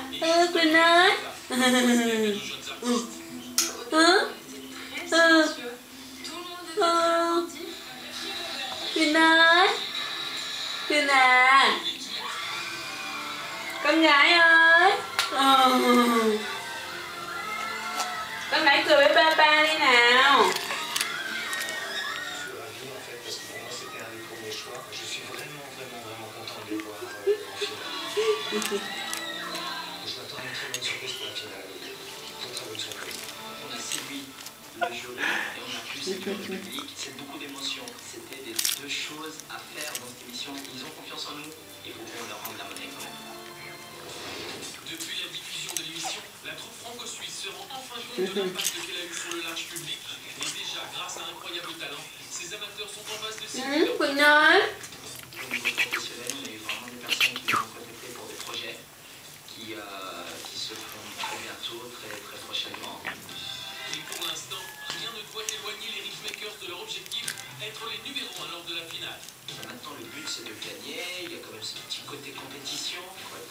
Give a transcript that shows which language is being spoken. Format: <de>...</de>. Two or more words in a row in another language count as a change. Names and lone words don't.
<vi>Quỳnh ơi. Quỳnh ơi. Quỳnh à. Con gái ơi. Con gái cười với papa đi nào.</vi> <fr>On a séduit le jury et on a pu séduire le public. C'est beaucoup d'émotions. C'était les deux choses à faire dans cette émission. Ils ont confiance en nous. Il faut qu'on leur rende la monnaie quand même. Depuis la diffusion de l'émission, la troupe franco-suisse se rend enfin compte de l'impact qu'elle a eu sur le large public. Et déjà, grâce à un incroyable talent, ses amateurs sont en phase de séduire.</fr> <vi>Quỳnh ơi.</vi> <fr>Au niveau professionnel, on a eu vraiment des personnes qui nous ont contactés pour des projets qui se font très bientôt, très prochainement. Et pour l'instant, rien ne doit éloigner les Richmakers de leur objectif, être les numéros 1 lors de la finale. Maintenant, le but, c'est de gagner. Il y a quand même ce petit côté compétition.</fr>